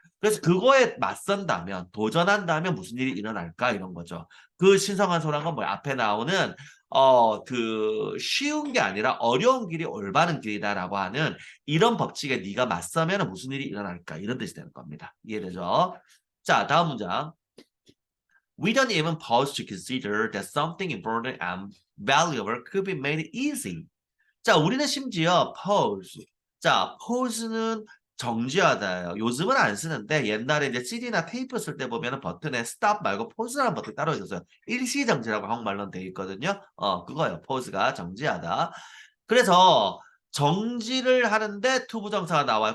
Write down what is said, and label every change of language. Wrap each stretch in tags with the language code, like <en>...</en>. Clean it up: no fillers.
<ko>그래서 그거에 맞선다면, 도전한다면 무슨 일이 일어날까 이런 거죠. 그 신성한 소란 건 뭐야? 앞에 나오는 그 쉬운 게 아니라 어려운 길이 올바른 길이다라고 하는 이런 법칙에 네가 맞서면 무슨 일이 일어날까 이런 뜻이 되는 겁니다. 이해되죠? 자, 다음 문장.</ko> <en>We don't even pause to consider that something important and valuable could be made easy.</en> <ko>자, 우리는 심지어 pause. 자, pause는 정지하다예요. 요즘은 안 쓰는데 옛날에 이제 CD나 테이프 쓸 때 보면은 버튼에 stop 말고 pause라는 버튼이 따로 있었어요. 일시정지라고 한국말로는 되어 있거든요. 그거예요. pause가 정지하다. 그래서 정지를 하는데 투부정사가 나와요.</ko>